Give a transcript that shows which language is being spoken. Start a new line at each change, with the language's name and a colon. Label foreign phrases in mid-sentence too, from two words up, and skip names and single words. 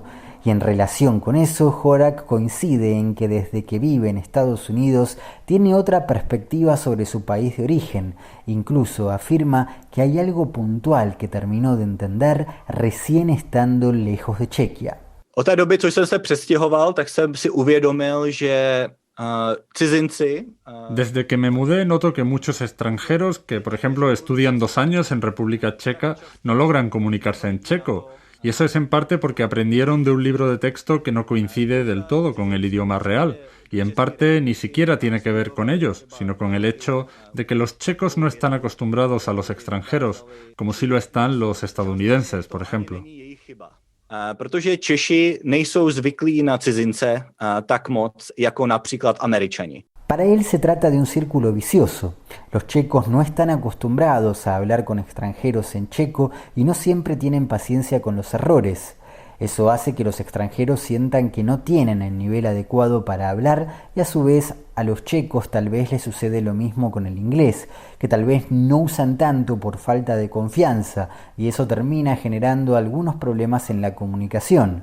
Spanish: Y en relación con eso, Horak coincide en que desde que vive en Estados Unidos tiene otra perspectiva sobre su país de origen. Incluso afirma que hay algo puntual que terminó de entender recién estando lejos de Chequia.
Czech: Od té doby, co jsem se přestěhoval, tak jsem si uvědomil, že cizinci.
Spanish: Desde que me mudé noto que muchos extranjeros que, por ejemplo, estudian 2 años en República Checa no logran comunicarse en checo. Y eso es en parte porque aprendieron de un libro de texto que no coincide del todo con el idioma real. Y en parte ni siquiera tiene que ver con ellos, sino con el hecho de que los checos no están acostumbrados a los extranjeros, como sí lo están los estadounidenses, por ejemplo.
Czech: Protože Češi nejsou zvyklí na cizince tak moc, jako například Američani.
Spanish: Para él se trata de un círculo vicioso. Los checos no están acostumbrados a hablar con extranjeros en checo y no siempre tienen paciencia con los errores. Eso hace que los extranjeros sientan que no tienen el nivel adecuado para hablar y a su vez a los checos tal vez les sucede lo mismo con el inglés, que tal vez no usan tanto por falta de confianza y eso termina generando algunos problemas en la comunicación.